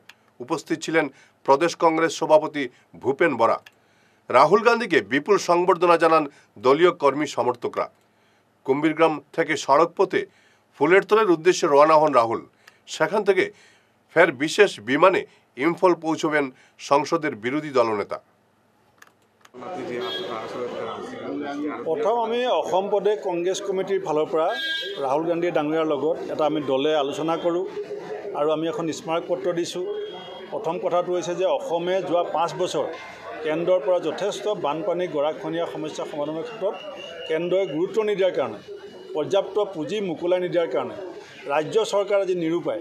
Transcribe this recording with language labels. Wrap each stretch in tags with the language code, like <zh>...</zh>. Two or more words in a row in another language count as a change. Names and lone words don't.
<bn>উপস্থিত ছিলেন প্রদেশ কংগ্রেস সভাপতি ভূপেন বরা। রাহুল গান্ধীকে বিপুল সংবর্ধনা জানান দলীয় কর্মী সমর্থকরা। কুম্ভীরগ্রাম থেকে সড়ক পথে ফুলেরতলের উদ্দেশ্যে রওনা হন রাহুল। সেখান থেকে ফের বিশেষ বিমানে ইম্ফল পৌঁছবেন সংসদের বিরোধী দলনেতা।</bn> <as>প্ৰথম আমি অসম প্ৰদেশ কংগ্ৰেছ কমিটিৰ ফালৰ পৰা ৰাহুল গান্ধী ডাঙৰীয়াৰ লগত এটা আমি দলে আলোচনা কৰোঁ আৰু আমি এখন স্মাৰক পত্ৰ দিছোঁ। প্ৰথম কথাটো হৈছে যে অসমে যোৱা 5 বছৰ কেন্দ্ৰৰ পৰা যথেষ্ট বানপানী গৰাখহনীয়া সমস্যা সমাধানৰ ক্ষেত্ৰত কেন্দ্ৰই গুৰুত্ব নিদিয়াৰ কাৰণে, পৰ্যাপ্ত পুঁজি মোকলাই নিদিয়াৰ কাৰণে ৰাজ্য চৰকাৰ আজি নিৰূপায়।</as>